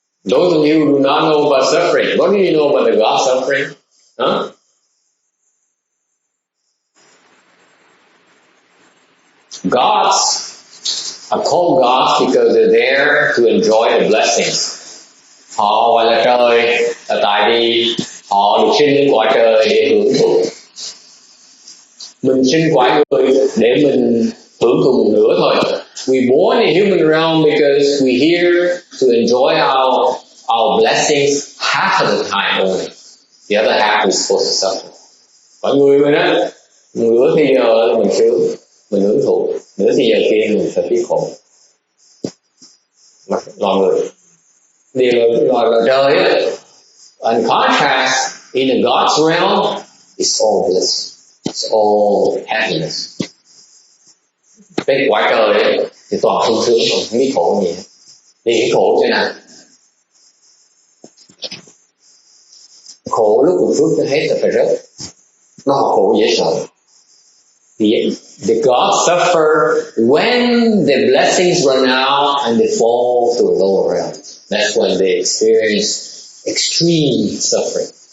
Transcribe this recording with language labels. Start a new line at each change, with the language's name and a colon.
English: Those of you do not know about suffering. What do you know about the God suffering? Huh? Gods are called gods because they're there to enjoy the blessings.
Vietnamese: Họ gọi là trời là tại vì họ được sinh lên cõi trời để hưởng thụ. Mình sinh cõi người để mình hưởng thụ một nửa thôi.
English: We born in human realm because we're here to enjoy our blessings half of the time only. The other half we're supposed to suffer.
Vietnamese: Mọi người mình á, nửa thì giờ mình sướng, mình hưởng thụ, nửa thì giờ kia mình phải biết khổ. Mà loài người điều loài trời á,
English: in contrast, in the God's realm, it's all bliss, it's all happiness.
Vietnamese: Cái quả trời ấy, thì toàn sung sướng, không biết khổ gì. Thì cái khổ thế nào? Khổ lúc một phước nó hết là phải rớt. Nó khổ dễ sợ.
English: The gods suffer when the blessings run out and they fall to a lower realm. That's when they experience extreme suffering.